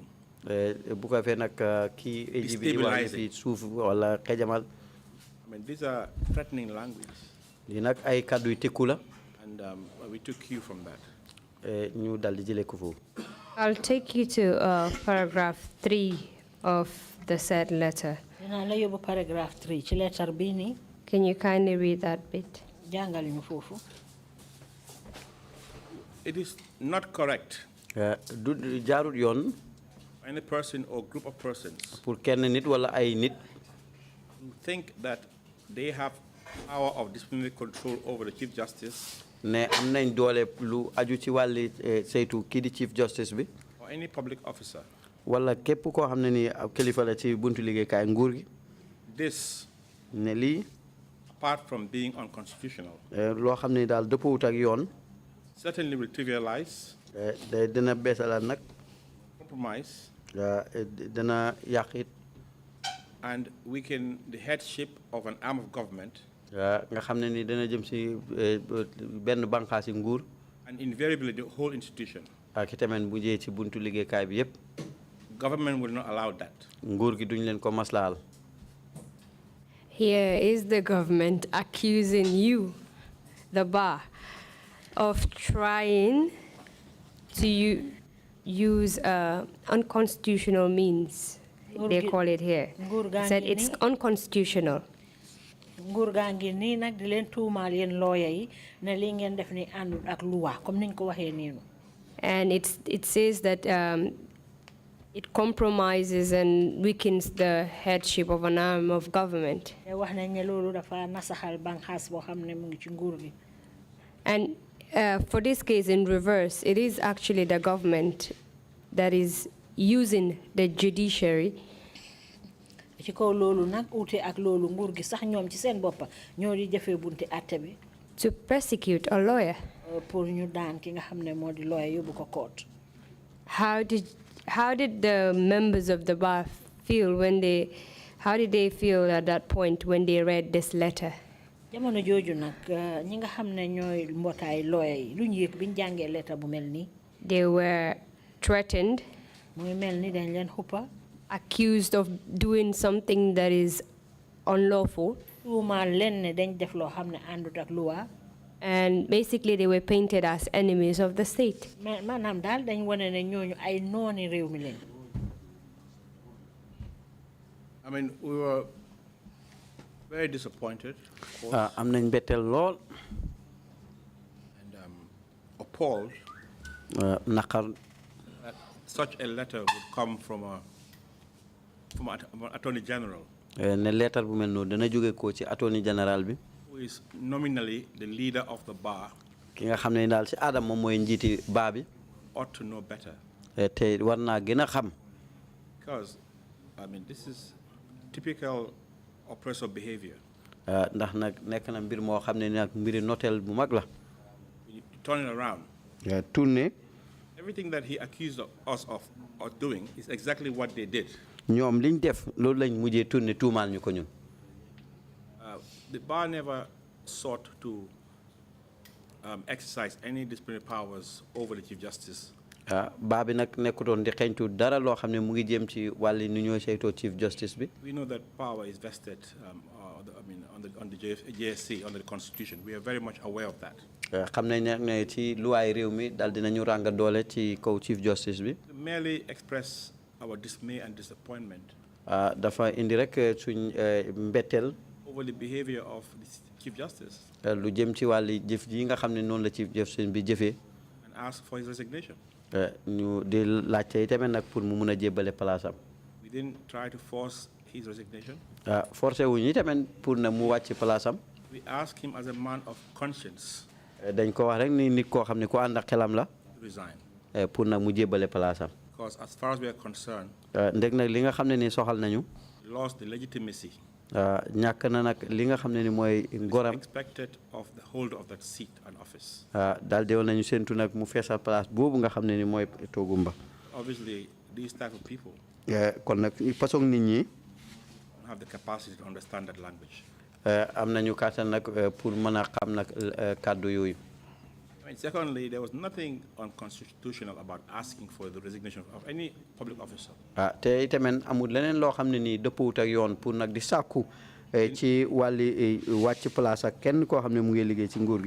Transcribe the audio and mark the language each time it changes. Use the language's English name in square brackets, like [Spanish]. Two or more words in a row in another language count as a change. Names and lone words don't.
[Wolof] bu ko fee nag kii AG bi di wax fi suuf wala xejamal. [English] I mean, these are threatening language. [Wolof] Li nag ay kàddu yu tëkku la. [English] And we took cue from that. [Wolof] ñu dal di jëlee ko foofu. [English] I'll take you to paragraph 3 of the said letter. [Wolof] Dinaa la yóbbu paragraph 3 ci letter bii nii. [English] Can you kindly read that bit? [Wolof] Jàngal ñu foofu. [English] It is not correct. [Wolof] Du jaarut yoon. [English] Any person or group of persons [Wolof] pour kenn nit wala ay nit [English] who think that they have power of disciplinary control over the Chief Justice [Wolof] ne am nañ doole lu aju ci wàlli saytu kii di [English] Chief Justice [Wolof] bi [English] or any public officer. [Wolof] wala képp koo xam ne ni kilifa la ci buntu liggéeykaay nguur gi. [English] This, [Wolof] ne lii [English] apart from being unconstitutional, [Wolof] loo xam ne daal dëppwut ak yoon. [English] certainly will trivialize, [Wolof] dina beesalaat nag. [English] compromise, [Wolof] dina yàq it. [English] and weaken the headship of an arm of government. [Wolof] nga xam ne ni dina jëm si benn bànqaasi nguur. [English] And invariably the whole institution. [Wolof] ak itamit bu jee ci buntu liggéeykaay bi yépp. [English] Government will not allow that. [Wolof] nguur gi duñ leen ko maslaal. [English] Here is the government accusing you, the bar, of trying to use unconstitutional means. They call it here. Said it's unconstitutional. [Wolof] nguur gaa ngi nii nag di leen tuumaal yéen lawyer yi ne li ngeen def ni àndul ak [French] loi comme [Wolof] niñ ko waxee niinu. [English] And it says that it compromises and weakens the headship of an arm of government. [Wolof] wax nañ ne loolu dafa nasaxal banxaas boo xam ne mu ngi ci nguur gi. [English] And for this case in reverse, it is actually the government that is using the judiciary [Wolof] ci kaw loolu nag uute ak loolu nguur gi sax ñoom ci seen boppa ñoo di jëfee bunti àtte bi. [English] to persecute a lawyer. [Wolof] pour ñu daan ki nga xam ne moo di lawyer yóbbu ko court. [English] How did the members of the bar feel how did they feel at that point when they read this letter? [Wolof] jamono jooju nag ñi nga xam ne ñooy mbootaay lawyer yi lu ñu yëg biñ jàngee lettre bu mel nii. [English] They were threatened. [Wolof] muy mel ni dañ leen xuppa. [English] Accused of doing something that is unlawful. [Wolof] tuumaal leen ne dañ def loo xam ne àndut ak loi. [English] And basically they were painted as enemies of the state. [Wolof] maanaam daal dañ wane ne ñooñu ay nooni réew mi leen. [English] I mean, we were very disappointed. [Wolof] am nañ mbetteel lool. [English] And appalled. [Wolof] naqar. [English] That such a letter would come from an Attorney General. [Wolof] ne letter bu mel noonu dana jóge ko ci [English] Attorney General [Wolof] bi. [English] Who is nominally the leader of the bar. [Wolof] ki nga xam ne daal ci aadam moom mooy njiiti baa bi. [English] Ought to know better. [Wolof] te war naa gën a xam. [English] Because, I mean, this is typical oppressive behavior. [Wolof] ndax nag nekk na mbir moo xam ne nag mbiri noteel bu mag la. [English] You turn it around. [Wolof] tourné. [English] Everything that he accused us of doing is exactly what they did. [Wolof] ñoom liñ def loolu lañ mujjee tourné tuumaal ñu ko ñun. [English] The bar never sought to exercise any disciplinary powers over the Chief Justice. [Wolof] baa bi nag nekkutoon di xeeñtu dara loo xam ne mu ngi jëm ci wàlli nu ñoo saytoo [English] Chief Justice [Wolof] bi. [English] We know that power is vested, on the JSC, under the Constitution. We are very much aware of that. [Wolof] xam nañ ne ci luwaay réew mi daal dinañu ràng doole ci kaw [English] Chief Justice [Wolof] bi. [English] To merely express our dismay and disappointment. [Wolof] dafa indi rek suñ mbetteel. [English] Over the behavior of the Chief Justice. [Wolof] lu jëm ci wàlli jëf ji nga xam ne noonu la [English] Chief Justice [Wolof] bi jëfee. [English] And ask for his resignation. [Wolof] ñu di laajte tamit nag pour mu mun a jébbale palaasam. [English] We didn't try to force his resignation. [Wolof] forcé wuñu tamit pour na mu wàcc palaasam. [English] We asked him as a man of conscience. [Wolof] dañ ko wax rek ni nit koo xam ne ku ànd ak xelam la. [English] To resign. [Wolof] pour nag mu jébbale palaasam. [English] Because as far as we are concerned. [Wolof] ndeg nag li nga xam ne ni soxal nañu. [English] lost the legitimacy [Wolof] ñàkk na nag li nga xam ne ni mooy ngoram. [English] expected of the holder of that seat and office. [Wolof] daal di woon nañu séntu nag mu feesal place boobu nga xam ne ni mooy toogumba. [English] Obviously, these type of people [Wolof] kon nag façon nit ñi [English] have the capacity to understand that language. [Wolof] am nañu kàttan nag pour mën a xam nag kàddu yooyu. [English] Secondly, there was nothing unconstitutional about asking for the resignation of any public officer. [Wolof] te itamit amul leneen loo xam ne nii dëppwut ak yoon pour nag di sàkku ci wàlli wàcc place ak kenn koo xam ne mu ngi liggéey ci nguur gi.